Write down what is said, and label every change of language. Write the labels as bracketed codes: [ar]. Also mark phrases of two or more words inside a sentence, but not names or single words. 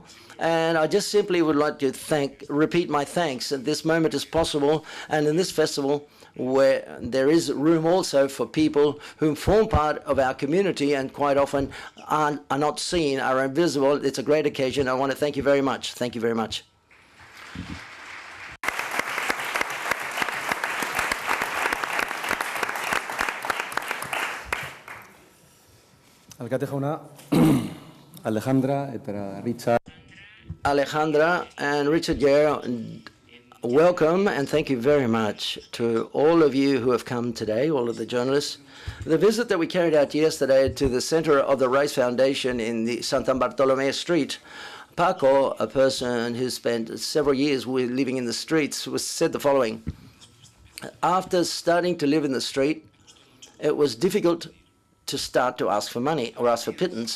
[en] And I just simply would like to repeat my thanks that this moment is possible, and in this festival where there is room also for people who form part of our community and quite often are not seen, are invisible. It's a great occasion. I want to thank you very much. Thank you very much. [eu] Alkate jauna, Alejandra eta Richard. [en] Alejandra and Richard Gere, welcome and thank you very much to all of you who have come today, all of the journalists. The visit that we carried out yesterday to the center of the Rice Foundation in the Santa Bartolome Street, Paco, a person who spent several years living in the streets, said the following: after starting to live in the street, it was difficult to start to ask for money or ask for pittance.